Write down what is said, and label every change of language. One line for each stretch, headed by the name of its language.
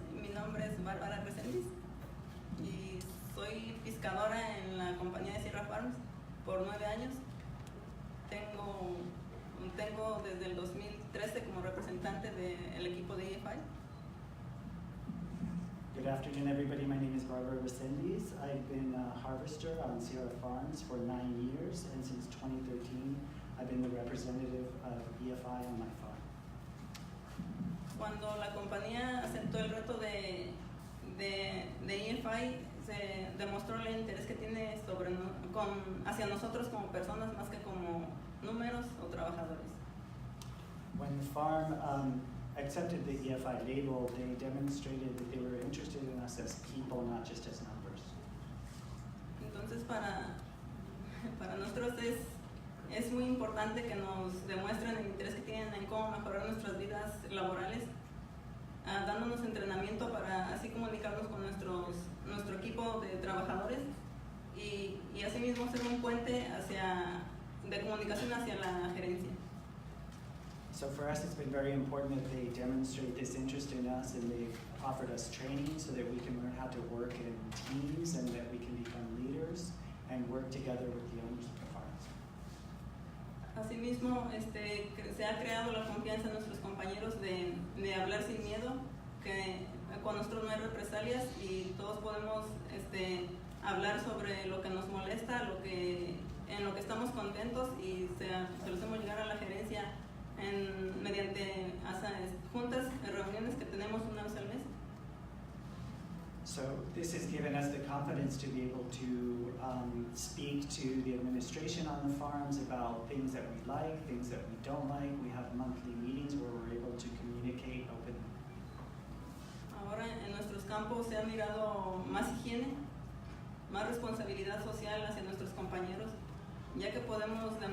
Spanish: Mi nombre es Margaret Reeves y soy pescadora en la compañía de Sierra Farms por 9 años. Tengo desde el 2013 como representante del equipo de EFI.
English: Good afternoon, everybody. My name is Margaret Reeves. I've been a harvester on Sierra Farms for 9 years, and since 2013, I've been the representative of EFI on my farm.
Spanish: Cuando la compañía aceptó el reto de EFI, se demostró el interés que tiene hacia nosotros como personas más que como números o trabajadores.
English: When the farm accepted the EFI label, they demonstrated that they were interested in us as people, not just as numbers.
Spanish: Entonces para nosotros es muy importante que nos demuestren el interés que tienen en cómo mejorar nuestras vidas laborales, dándonos entrenamiento para así comunicarnos con nuestro equipo de trabajadores y asimismo ser un puente de comunicación hacia la gerencia.
English: So for us, it's been very important that they demonstrate this interest in us, and they've offered us training so that we can learn how to work in teams and that we can become leaders and work together with the owners of the farms.
Spanish: Asimismo, se ha creado la confianza en nuestros compañeros de hablar sin miedo, que con nosotros no hay represalias y todos podemos hablar sobre lo que nos molesta, en lo que estamos contentos, y se lo hacemos llegar a la gerencia mediante juntas, reuniones que tenemos una vez al mes.
English: So this has given us the confidence to be able to speak to the administration on the farms about things that we like, things that we don't like. We have monthly meetings where we're able to communicate openly.
Spanish: Ahora en nuestros campos se ha mirado más higiene, más responsabilidad social hacia nuestros compañeros, ya que podemos